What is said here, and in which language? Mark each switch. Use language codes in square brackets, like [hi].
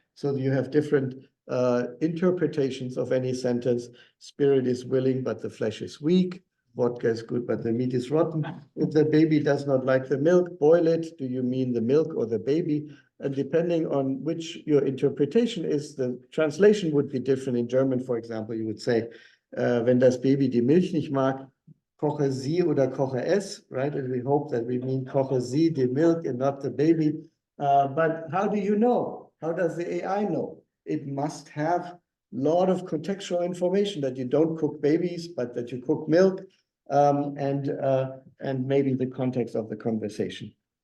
[en] So you have different interpretations of any sentence. Spirit is willing, but the flesh is weak. Vodka is good, but the meat is rotten. If the baby does not like the milk, boil it. Do you mean the milk or the baby? And depending on which your interpretation is, the translation would be different. In German, for example, you would say, [de] wenn das Baby die Milch nicht mag, koche sie oder koche es, [en] right? And we hope that we mean [de] koche sie, [en] the milk, and not the baby. But how do you know? How does the AI know? It must have a lot of contextual information that you don't cook babies, but that you cook milk, and maybe the context of the conversation.